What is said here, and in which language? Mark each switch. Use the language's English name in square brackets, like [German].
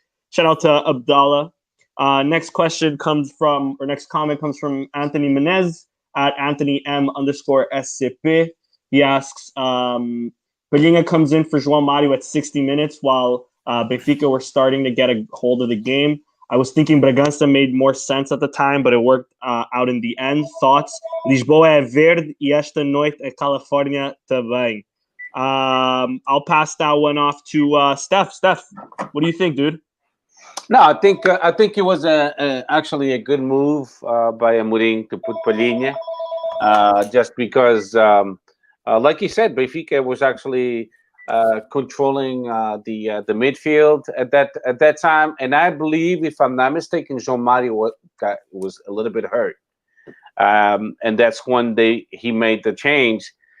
[English] Shout out to Abdallah. Next comment comes from Anthony Menez at Anthony M_SCP. He asks, Palhinha comes in for João Mario at 60 minutes while Benfica were starting to get a hold of the game. I was thinking Bragança made more sense at the time, but it worked out in the end. Thoughts? [Portuguese] Lisboa é verde e esta noite é Califórnia também. [English] I'll pass that one off to Steph. Steph, what do you think, dude? No, I think it was actually a good move by Amorim to put Palhinha, just because, like you said, Benfica was actually controlling the midfield at that time, and I believe, if I'm not mistaken, João Mario was a little bit hurt, and that's when he made the change.